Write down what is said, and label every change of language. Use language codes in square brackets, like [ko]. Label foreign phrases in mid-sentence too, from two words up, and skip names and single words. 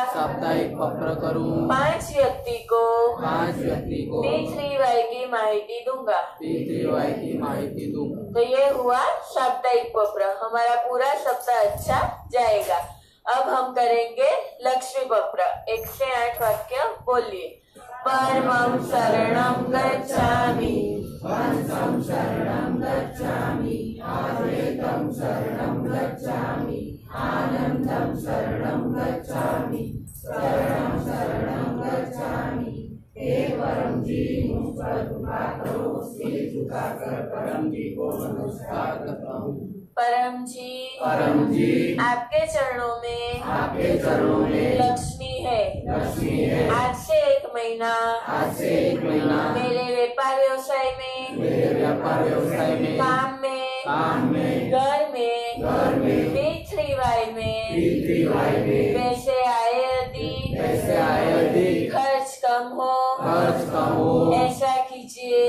[hi] 5 व्यक्ति को P3Y की माहिती दूंगा। तो ये हुआ साप्ताहिक पत्र। हमारा पूरा सप्ताह अच्छा जाएगा। अब हम करेंगे लक्ष्मी पत्र। 1 से 8 वाक्य बोलिए। [sa] परमं शरणं गच्छामि, पंचम शरणं गच्छामि, अद्वैतं शरणं गच्छामि, आनंदं शरणं गच्छामि, शरणं शरणं गच्छामि। [hi] हे परम जी, मुझ पर कृपा करो। सिर झुकाकर परम जी को नमस्कार करता हूँ। परम जी आपके चरणों में लक्ष्मी है। आज से 1 महीना मेरे व्यापार व्यवसाय में, काम में, घर में, P3Y में पैसे आए अधिक, खर्च कम हो, ऐसा कीजिए।